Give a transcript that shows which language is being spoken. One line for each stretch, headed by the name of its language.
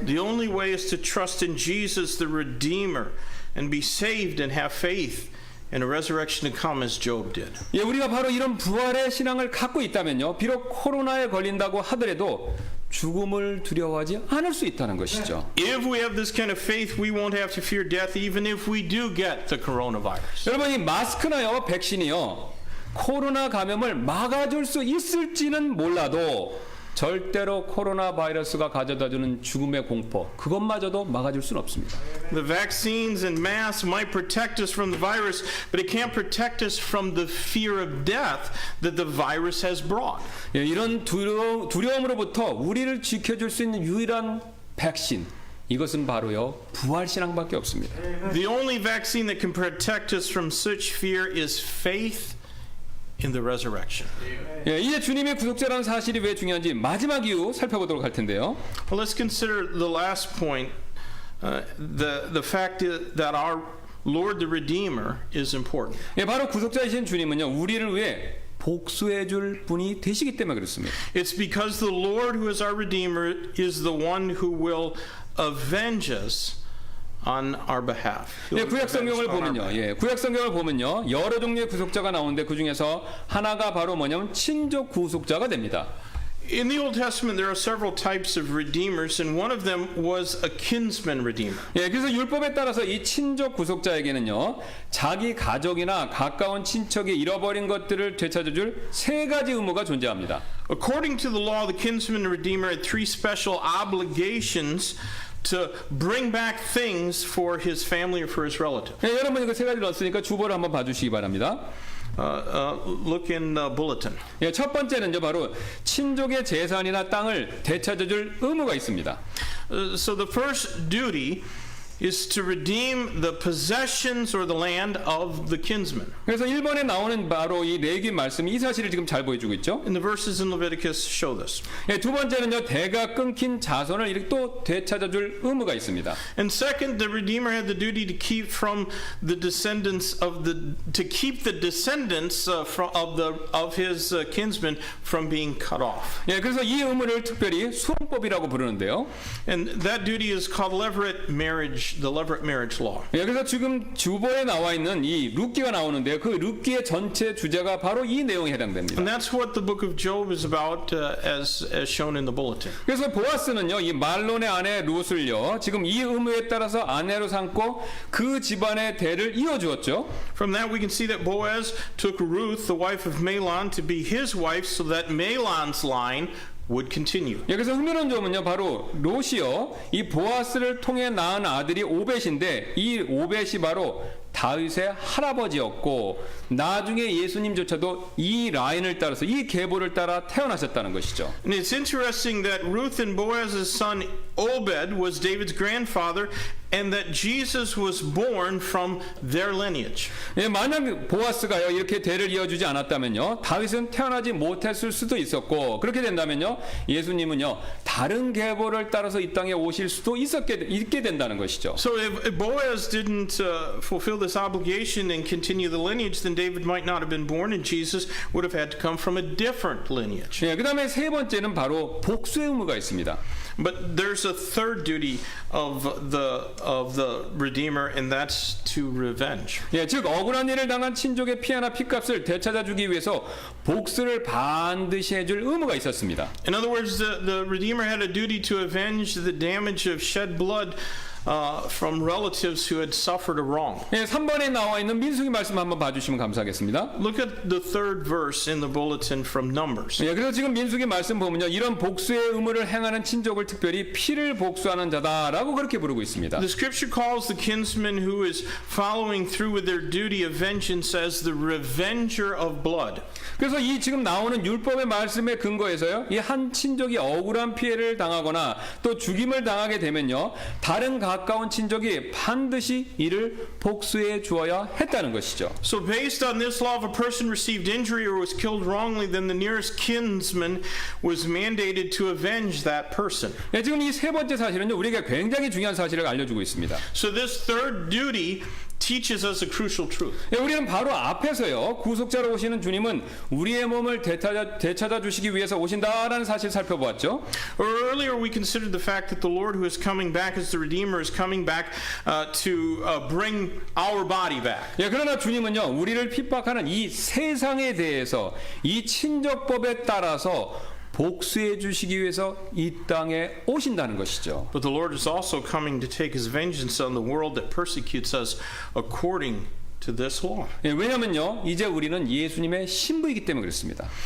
English: The only way is to trust in Jesus the Redeemer and be saved and have faith in a resurrection to come as Job did.
Korean: 예, 우리가 바로 이런 부활의 신앙을 갖고 있다면요 비록 코로나에 걸린다고 하더라도 죽음을 두려워하지 않을 수 있다는 것이죠.
English: If we have this kind of faith, we won't have to fear death even if we do get the coronavirus.
Korean: 여러분 이 마스크나요 백신이요 코로나 감염을 막아줄 수 있을지는 몰라도 절대로 코로나 바이러스가 가져다주는 죽음의 공포 그것마저도 막아줄 수는 없습니다.
English: The vaccines and masks might protect us from the virus, but it can't protect us from the fear of death that the virus has brought.
Korean: 예, 이런 두려움으로부터 우리를 지켜줄 수 있는 유일한 백신 이것은 바로요 부활신앙밖에 없습니다.
English: The only vaccine that can protect us from such fear is faith in the resurrection.
Korean: 예, 이제 주님의 구속자라는 사실이 왜 중요한지 마지막 이유 살펴보도록 할 텐데요.
English: Well, let's consider the last point, the fact that our Lord the Redeemer is important.
Korean: 예, 바로 구속자이신 주님은요 우리를 위해 복수해 줄 분이 되시기 때문에 그렇습니다.
English: It's because the Lord who is our Redeemer is the one who will avenge us on our behalf.
Korean: 예, 구약 성경을 보면요. 예, 구약 성경을 보면요. 여러 종류의 구속자가 나오는데 그 중에서 하나가 바로 뭐냐면 친족 구속자가 됩니다.
English: In the Old Testament there are several types of redeemers and one of them was a kinsman redeemer.
Korean: 예, 그래서 율법에 따라서 이 친족 구속자에게는요. 자기 가족이나 가까운 친척이 잃어버린 것들을 되찾아 줄 세 가지 의무가 존재합니다.
English: According to the law, the kinsman redeemer had three special obligations to bring back things for his family or for his relative.
Korean: 예, 여러분 이거 세 가지를 넣었으니까 주보를 한번 봐주시기 바랍니다.
English: Look in the bulletin.
Korean: 예, 첫 번째는요 바로 친족의 재산이나 땅을 되찾아줄 의무가 있습니다.
English: So the first duty is to redeem the possessions or the land of the kinsman.
Korean: 그래서 1번에 나오는 바로 이 레위기 말씀이 이 사실을 지금 잘 보여주고 있죠.
English: And the verses in Leviticus show this.
Korean: 예, 두 번째는요, 대가 끊긴 자손을 이렇게 또 되찾아줄 의무가 있습니다.
English: And second, the Redeemer had the duty to keep from the descendants of of his kinsmen from being cut off.
Korean: 예, 그래서 이 의무를 특별히 수혼법이라고 부르는데요.
English: And that duty is called the Levirate marriage law.
Korean: 예, 그래서 지금 주보에 나와 있는 이 룻기가 나오는데요. 그 룻기의 전체 주제가 바로 이 내용에 해당됩니다.
English: And that's what the book of Job is about, as shown in the bulletin.
Korean: 그래서 보아스는요, 이 말론의 아내 룻을요, 지금 이 의무에 따라서 아내로 삼고 그 집안의 대를 이어주었죠.
English: From that we can see that Boaz took Ruth, the wife of Mahlon, to be his wife, so that Mahlon's line would continue.
Korean: 예, 그래서 흥미로운 점은요, 바로 롯이요, 이 보아스를 통해 낳은 아들이 오벳인데 이 오벳이 바로 다윗의 할아버지였고 나중에 예수님조차도 이 라인을 따라서 이 계보를 따라 태어나셨다는 것이죠.
English: And it's interesting that Ruth and Boaz's son Obed was David's grandfather, and that Jesus was born from their lineage.
Korean: 예, 만약 보아스가요 이렇게 대를 이어주지 않았다면요 다윗은 태어나지 못했을 수도 있었고 그렇게 된다면요 예수님은요 다른 계보를 따라서 이 땅에 오실 수도 있게 된다는 것이죠.
English: So if Boaz didn't fulfill this obligation and continue the lineage, then David might not have been born, and Jesus would have had to come from a different lineage.
Korean: 예, 그다음에 세 번째는 바로 복수의 의무가 있습니다.
English: But there's a third duty of the Redeemer, and that's to revenge.
Korean: 예, 즉 억울한 일을 당한 친족의 피해나 피값을 되찾아주기 위해서 복수를 반드시 해줄 의무가 있었습니다.
English: In other words, the Redeemer had a duty to avenge the damage of shed blood from relatives who had suffered a wrong.
Korean: 예, 3번에 나와 있는 민수기 말씀 한번 봐주시면 감사하겠습니다.
English: Look at the third verse in the bulletin from Numbers.
Korean: 예, 그래서 지금 민수기 말씀 보면요, 이런 복수의 의무를 행하는 친족을 특별히 피를 복수하는 자다라고 그렇게 부르고 있습니다.
English: The scripture calls the kinsman who is following through with their duty of vengeance as the revenger of blood.
Korean: 그래서 이 지금 나오는 율법의 말씀에 근거해서요, 이 한 친족이 억울한 피해를 당하거나 또 죽임을 당하게 되면요, 다른 가까운 친족이 반드시 이를 복수해 주어야 했다는 것이죠.
English: So based on this law, if a person received injury or was killed wrongly, then the nearest kinsman was mandated to avenge that person.
Korean: 예, 지금 이 세 번째 사실은요, 우리에게 굉장히 중요한 사실을 알려주고 있습니다.
English: So this third duty teaches us a crucial truth.
Korean: 예, 우리는 바로 앞에서요, 구속자로 오시는 주님은 우리의 몸을 되찾아 주시기 위해서 오신다라는 사실 살펴보았죠.
English: Earlier we considered the fact that the Lord who is coming back as the Redeemer is coming back to bring our body back.
Korean: 예, 그러나 주님은요, 우리를 핍박하는 이 세상에 대해서 이 친족법에 따라서 복수해 주시기 위해서 이 땅에 오신다는 것이죠.
English: But the Lord is also coming to take his vengeance on the world that persecutes us according to this law.
Korean: 예, 왜냐면요, 이제 우리는 예수님의 신부이기 때문에 그렇습니다.